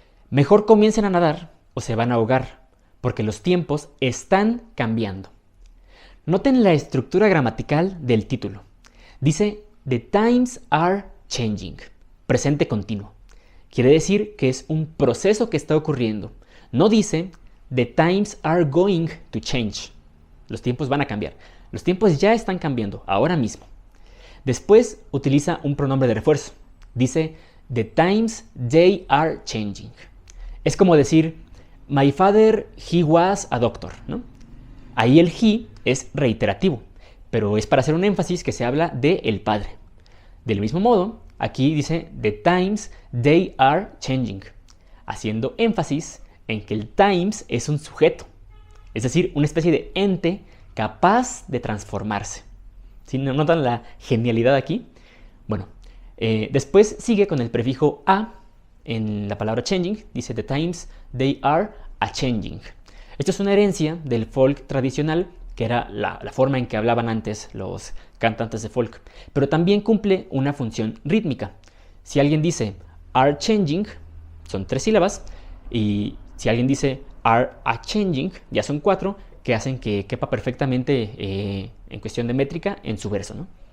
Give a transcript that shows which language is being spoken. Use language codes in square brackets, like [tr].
[es] Mejor comiencen a nadar o se van a ahogar, porque los tiempos están cambiando. [en] Noten la estructura gramatical del título. [es] Dice, [en] The times are changing, [es] presente continuo. Quiere decir que es un proceso que está ocurriendo. No dice, [en] The times are going to change. [es] Los tiempos van a cambiar. Los tiempos ya están cambiando, ahora mismo. Después utiliza un pronombre de refuerzo. Dice, [en] The times, they are changing. [es] Es como decir, [en] My father, he was a doctor, [es] ¿no? Ahí el he es reiterativo, pero es para hacer un énfasis que se habla de el padre. Del mismo modo, aquí dice, [en] The times, they are changing, [es] haciendo énfasis en que el times es un sujeto, es decir, una especie de ente capaz de transformarse. ¿Sí? ¿Notan la genialidad aquí? Bueno, después sigue con el prefijo a en la palabra changing. Dice, [en] The times, they are a changing. [es] Esto es una herencia del folk tradicional, que era la forma en que hablaban antes los cantantes de folk, pero también cumple una función rítmica. Si alguien dice are changing, son 3 sílabas, y si alguien dice [en] are a changing, [es] ya son 4, que hacen que quepa perfectamente en cuestión de métrica en su verso, ¿no?